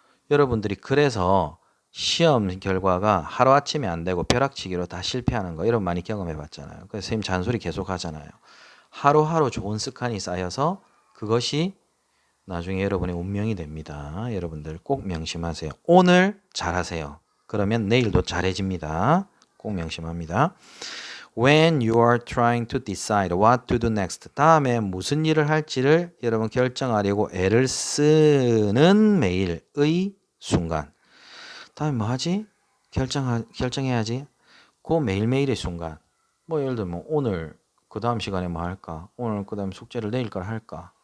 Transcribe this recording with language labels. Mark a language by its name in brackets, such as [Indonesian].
[Korean] 여러분들이 그래서 시험 결과가 하루아침에 안 되고 벼락치기로 다 실패하는 거 이런 많이 경험해 봤잖아요. 그래서 선생님 잔소리 계속 하잖아요. 하루하루 좋은 습관이 쌓여서 그것이 나중에 여러분의 운명이 됩니다. 여러분들 꼭 명심하세요. 오늘 잘하세요. 그러면 내일도 잘해집니다. 꼭 명심합니다. [English] When you are trying to decide what to do next. [Korean] 다음에 무슨 일을 할지를 여러분 결정하려고 애를 쓰는 매일의 순간. 다음에 뭐 하지? 결정해야지. 그 매일매일의 순간. 뭐 예를 들면 오늘 그 다음 시간에 뭐 할까? 오늘 그 다음 숙제를 내일 걸 할까?